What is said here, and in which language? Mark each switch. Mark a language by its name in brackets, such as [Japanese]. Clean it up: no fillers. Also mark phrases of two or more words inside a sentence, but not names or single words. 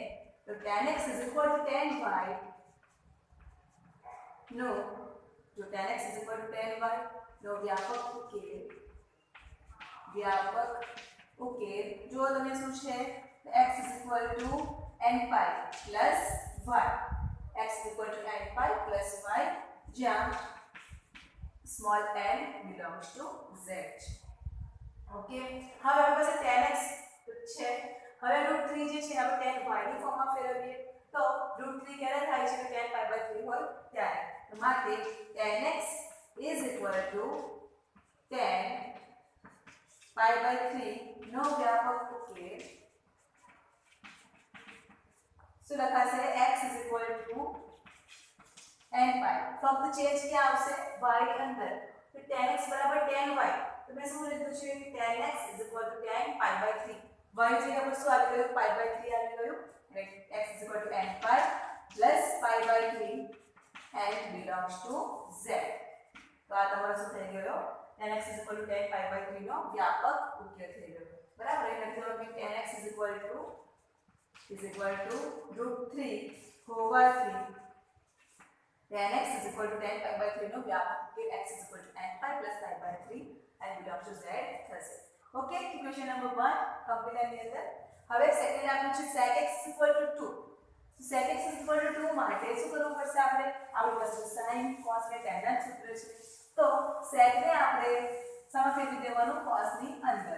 [Gujarati] તો tan x tan y નો tan x tan y નો વ્યાપક ઉકેલ જો તમે શું છે, x nπ + y જ્યાં [English] small n belongs to z. [Gujarati] ઓકે, હવે આપણી પાસે tan x છે. હવે √3 જે છે આપણે tan y ની ફોર્મમાં ફેરવીએ તો √3 ક્યારે થાય છે, તો tan π/3 હોય ત્યારે. તો માટે tan x tan π/3 નો વ્યાપક ઉકેલ શું લખાશે, x nπ. ફક્ત ચેન્જ ક્યાં આવશે, y ની અંદર. તો tan x tan y. તો મેં શું લીધું છે, tan x tan π/3. y જગ્યા પર શું આવી ગયું, π/3 આવી ગયું. એટલે x nπ + π/3 [English] n belongs to z. [Gujarati] તો આ તમારો શું થઈ ગયો, tan x tan π/3 નો વ્યાપક ઉકેલ થઈ ગયો. બરાબર, એટલે લખી દો કે tan x √3 હોવાથી tan x tan π/3 નો વ્યાપક ઉકેલ x nπ + π/3 [English] and belongs to z [Gujarati] થશે. ઓકે, [English] equation number [Gujarati] 1 કમ્પ્લીટ ની અંદર. હવે સેકન્ડ આપણું છે sec x 2. sec x 2 માટે શું કરવું પડશે, આપણી પાસે sin cos અને tan ના સૂત્ર છે. તો sec ને આપણે સામે ફેરવી દેવાનું cos ની અંદર.